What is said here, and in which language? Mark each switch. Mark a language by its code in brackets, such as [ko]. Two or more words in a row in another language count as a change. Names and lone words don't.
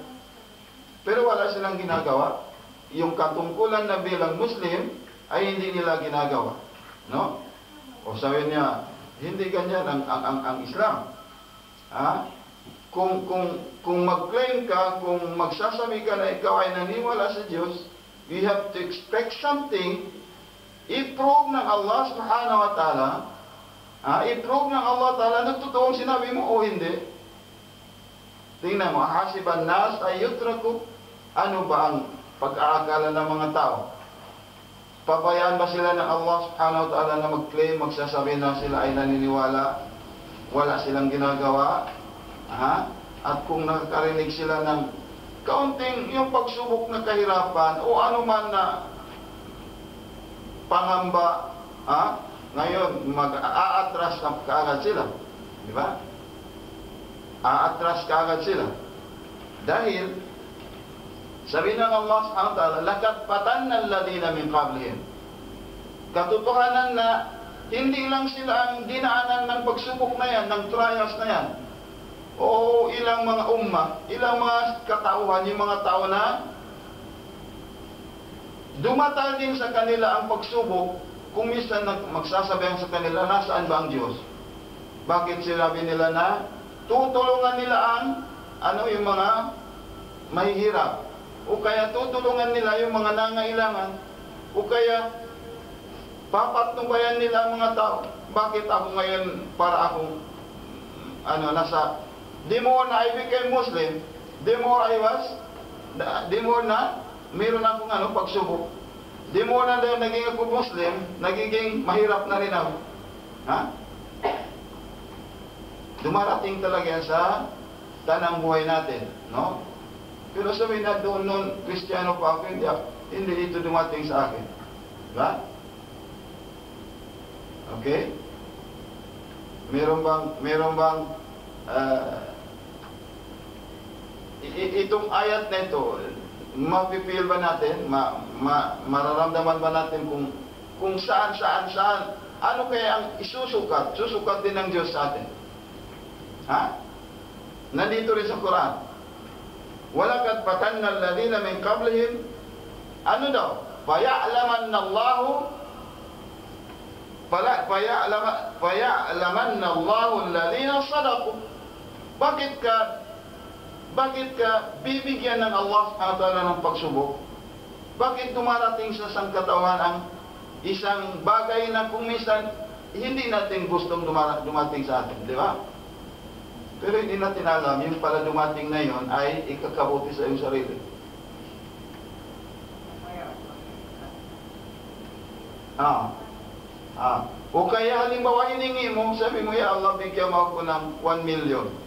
[tl] Pero wala silang ginagawa. Yung katungkulan na bilang Muslim ay hindi nila ginagawa. No? O sabi niya, hindi ganyan ang Islam. Ha? Kung mag-claim ka, kung magsasabi ka na ikaw ay naniwala sa Diyos, [en] you have to expect something. [tl] I-prove ng Allah [ar] سبحانه وتعالى, [tl] i-prove ng Allah ta'ala na totoong sinabi mo o hindi. Tingnan mo, [ar] أحسب الناس أن يتركوا, [tl] ano ba ang pag-aakala ng mga tao? Pabayaan ba sila ng Allah [ar] سبحانه وتعالى [tl] na mag-claim, magsasabi na sila ay naniniwala, wala silang ginagawa? At kung nakakarinig sila ng kaunting yung pagsubok na kahirapan o anuman na pangamba, ngayon mag-aatras na kaagad sila. Di ba? aatras kaagad sila. Dahil, sabi ng Allah [ar] سبحانه وتعالى, "لقد فتنا الذين من قبلهم." [tl] Katotohanan na hindi lang sila ang dinaanan ng pagsubok na yan, ng trials na yan. O ilang mga ilang mga katauhan, yung mga tao na dumatal din sa kanila ang pagsubok, kung minsan magsasabihan sa kanila, nasaan ba ang Diyos? Bakit sinabi nila na tutulungan nila ang yung mga mahihirap? O kaya tutulungan nila yung mga nangailangan? O kaya papatnubayan nila ang mga tao? Bakit ako ngayon, para akong nasa, the more na I became Muslim, the more na meron akong pagsubok. [en] The more [tl] na naging ako Muslim, nagiging mahirap na rin ako. Ha? Dumarating talaga yan sa tanang buhay natin, no? Pero sabihin na doon noon, Kristiyano pa ako, hindi ito dumating sa akin. Diba? Okay? Meron bang itong ayat na ito, mapipil ba natin, mararamdaman ba natin kung saan, ano kaya ang susukat din ng Diyos sa atin? Ha? Nandito rin sa Quran. [ar] "ولقد فتنا الذين من قبلهم." [tl] Ano daw? [ar] "فليعلمن الله الذين صدقوا." [tl] Bakit ka bibigyan ng Allah [ar] سبحانه وتعالى [tl] ng pagsubok? Bakit dumarating sa sangkatawan ang isang bagay na kung minsan hindi natin gustong dumating sa atin, di ba? Pero hindi natin alam, yung pala dumating na yon ay ikakabuti sa iyong sarili. O kaya halimbawa hiningi mo, sabi mo, [ar] "يا الله, [tl] bigyan mo ako ng 1 million.